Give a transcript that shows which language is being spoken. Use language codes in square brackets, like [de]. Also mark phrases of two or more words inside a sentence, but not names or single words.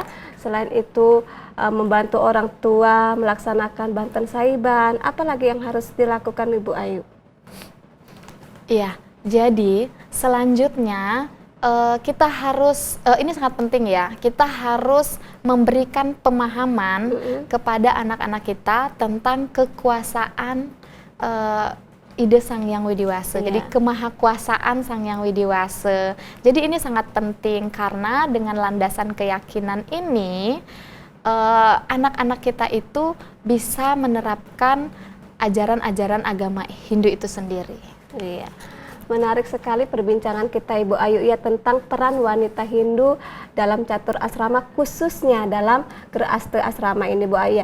[id] Selain itu membantu orang tua melaksanakan banten saiban, apalagi yang harus dilakukan Ibu Ayu? Iya, jadi selanjutnya kita harus, ini sangat penting ya, kita harus memberikan pemahaman kepada anak-anak kita tentang kekuasaan ide Sang Hyang Widiwasa. Jadi kemahakuasaan Sang Hyang Widiwasa. Jadi ini sangat penting karena dengan landasan keyakinan ini anak-anak kita itu bisa menerapkan ajaran-ajaran agama Hindu itu sendiri. Iya. Menarik sekali perbincangan kita Ibu Ayu ya tentang peran wanita Hindu dalam catur asrama, khususnya dalam Geraste Asrama ini Bu Ayu ya.